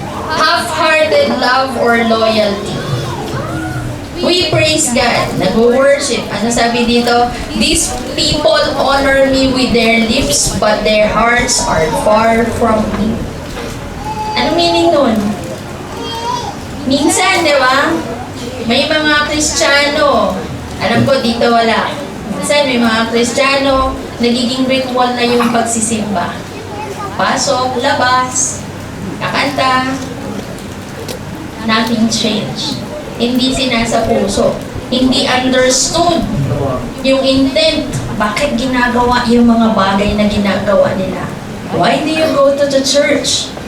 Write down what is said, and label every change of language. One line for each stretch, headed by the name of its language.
English: Half-hearted love or loyalty. We praise God. Nag-worship.
Filipino: Ano sabi dito?
English: These people honor me with their lips, but their hearts are far from me.
Filipino: Ano meaning nun? Minsan, di ba? May mga Kristiyano, alam ko dito wala. Minsan may mga Kristiyano, nagiging ritual na yung pagsisimba. Pasok, labas, kakanta,
English: nothing changed.
Filipino: Hindi sinasa puso. Hindi understood yung intent. Bakit ginagawa yung mga bagay na ginagawa nila?
English: Why do you go to the church?